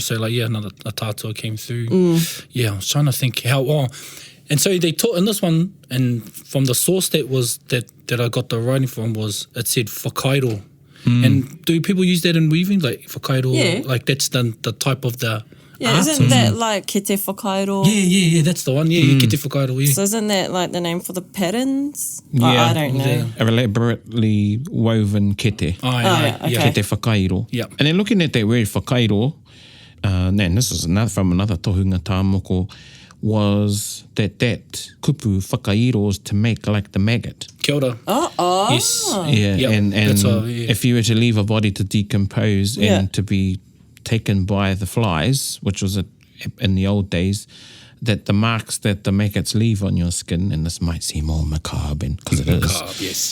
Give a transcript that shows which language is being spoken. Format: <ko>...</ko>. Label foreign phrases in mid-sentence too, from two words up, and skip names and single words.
<en>So, like, another a tātua came through. Yeah, I was trying to think how. And so they taught in this one, and from the source that I got the writing from was, it said whakairo. And do people use that in weaving, like whakairo? Yeah. Like that's the type of the Yeah, art? isn't that like</en> <mi>ke te whakairo?</mi> <en>Yeah, that's the one. Yeah,</en> <mi>ke te whakairo,</mi> <en>yeah. So isn't that like the name for the patterns? Yeah. I don't know. Elaborately woven kete. Okay.</en> <mi>Kete whakairo.</mi> <en>Yeah. And then looking at that word whakairo, this is from another</en> <mi>tohunga tāmoko,</mi> <en>was that</en> <mi>kupu whakairo</mi> <en>is to make like the maggot.</en> <mi>Kia ora. Oh.</mi> <en>Yes. Yeah, Yep. and That's if you were to leave a body to decompose and to be taken by the flies, which was in the old days, that the marks that the maggots leave on your skin, and this might seem more macabre, because it is, Macabre, yes.</en>